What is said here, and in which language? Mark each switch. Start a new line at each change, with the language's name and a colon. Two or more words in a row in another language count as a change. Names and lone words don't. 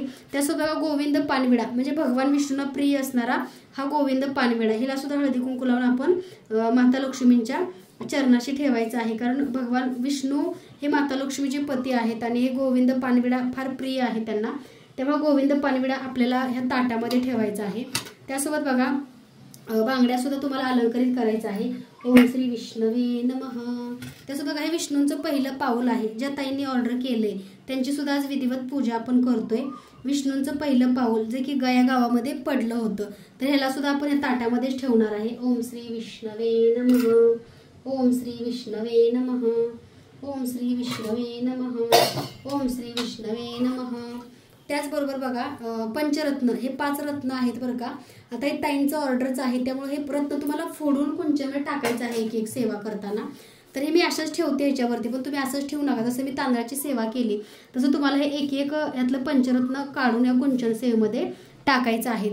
Marathi: त्यासोबत गोविंद पानविडा म्हणजे भगवान विष्णूंना प्रिय असणारा हा गोविंद पानविडा, हिला सुद्धा हळदी कुंकू लावून आपण माता लक्ष्मींच्या चरणाशी ठेवायचं आहे, कारण भगवान विष्णू हे माता लक्ष्मीचे पती आहेत आणि हे गोविंद पानविडा फार प्रिय आहे त्यांना, त्यामुळे गोविंद पानविडा आपल्याला ह्या ताटामध्ये ठेवायचा आहे। त्यासोबत बघा बांगड्या सुद्धा तुम्हाला अलंकारित करायचं आहे।
Sanskrit: ओम श्री विष्णवे नमः।
Marathi: त्यासोबत बघा हे विष्णूंचं पहिलं पाऊल आहे, ज्या ताईंनी ऑर्डर केले त्यांची सुद्धा आज विधिवत पूजा आपण करतोय। विष्णूंचं पहिलं पाऊल जे की गया गावामध्ये पडलं होतं, तर ह्याला सुद्धा आपण या ताटामध्येच ठेवणार आहे।
Sanskrit: ओम श्री विष्णवे नमः। ओम श्री विष्णवे नमः। ओम श्री विष्णवे नमः। ओम श्री विष्णवे नमः।
Marathi: त्याचबरोबर बघा पंचरत्न हे 5 रत्न आहेत बरं का। आता हे ताईंचं ऑर्डरच आहे, त्यामुळे हे रत्न तुम्हाला फोडून कुंचनवर टाकायचं आहे एक एक सेवा करताना। तर हे मी अशाच ठेवते ह्याच्यावरती, पण तुम्ही असंच ठेवू नका। जसं मी तांदळाची सेवा केली तसं तुम्हाला हे एक एक यातलं पंचरत्न काढून या कुंचन सेवेमध्ये टाकायचं आहे।